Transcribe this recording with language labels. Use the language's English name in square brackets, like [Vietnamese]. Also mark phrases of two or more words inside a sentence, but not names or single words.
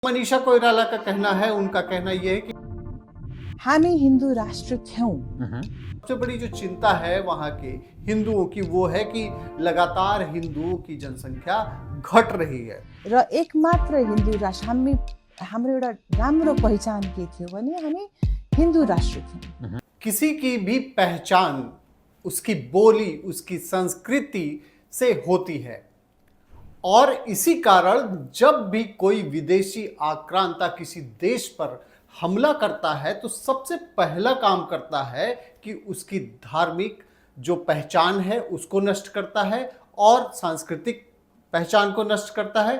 [Hindi] मनीषा कोइराला का कहना है, उनका कहना यह है कि [Nepali] हामी हिन्दू राष्ट्र थियौं। [Hindi] सबसे बड़ी जो चिंता है वहां के हिंदुओं की वो है कि लगातार हिंदुओं की जनसंख्या घट रही है [Nepali] र एकमात्र हिन्दू राष्ट्र हाम्रो एउटा राम्रो पहिचान के थियो भने हामी हिन्दू राष्ट्र थियौं। [Hindi] किसी की भी पहचान उसकी बोली, उसकी संस्कृति से होती है और इसी कारण जब भी कोई विदेशी आक्रांता किसी देश पर हमला करता है तो सबसे पहला काम करता है कि उसकी धार्मिक जो पहचान है उसको नष्ट करता है और सांस्कृतिक पहचान को नष्ट करता है।